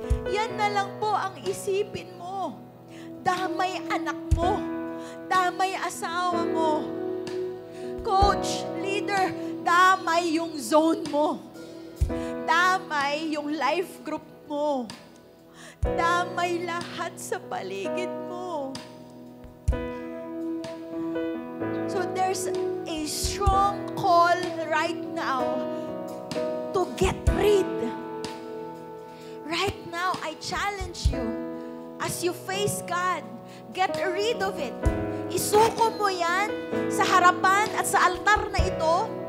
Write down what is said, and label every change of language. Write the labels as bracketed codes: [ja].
[tl] Yan na lang po ang isipin mo. Damay anak mo. Damay asawa mo. Coach, leader, damay yung zone mo. Damay yung life group mo. Damay lahat sa paligid mo. [en] So there's a strong call right now to get rid. Right now, I challenge you, as you face God, get rid of it. [tl] Isuko mo yan sa harapan at sa altar na ito.